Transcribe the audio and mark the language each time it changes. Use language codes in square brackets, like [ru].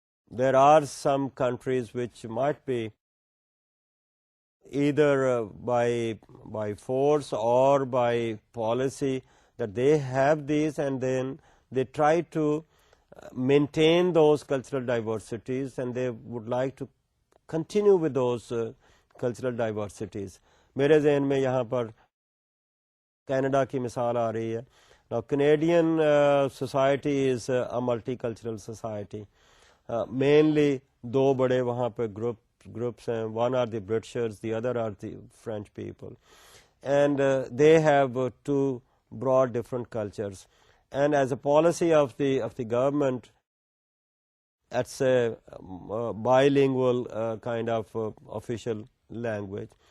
[en] There are some countries which might be either by force or by policy that they have these, and then they try to maintain those cultural diversities, and they would like to continue with those cultural diversities. [hi] मेरे ज़हन में यहाँ पर Canada की मिसाल आ रही है. [en] Now Canadian society is a multicultural society. Mainly [hi] दो बड़े वहाँ पे groups हैं. [en] One are the Britishers, the other are the French people, and they have two broad different cultures. And as a policy of the government, it's a bilingual kind of official language.